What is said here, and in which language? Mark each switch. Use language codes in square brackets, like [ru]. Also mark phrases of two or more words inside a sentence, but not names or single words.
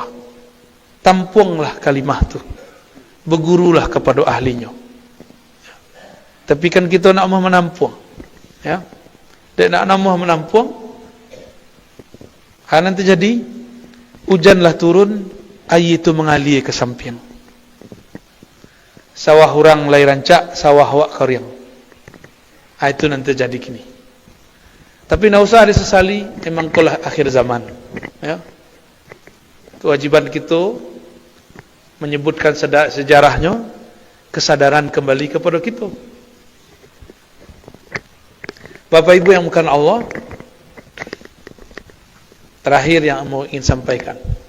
[id] Tampunglah kalimah tu, bergurulah kepada ahlinya. Tapi kan kita nak mau menampung, ya, dan nak mau menampung, nanti jadi hujanlah turun, air itu mengalir ke samping. [min] Sawah orang lai rancak, sawah awak kering. [id] Itu nanti jadi gini. Tapi nak usah disesali, memang itulah akhir zaman, ya. Kewajiban kita menyebutkan sejarahnya, kesadaran kembali kepada kita. Bapak Ibu yang bukan Allah, terakhir yang mau ingin sampaikan.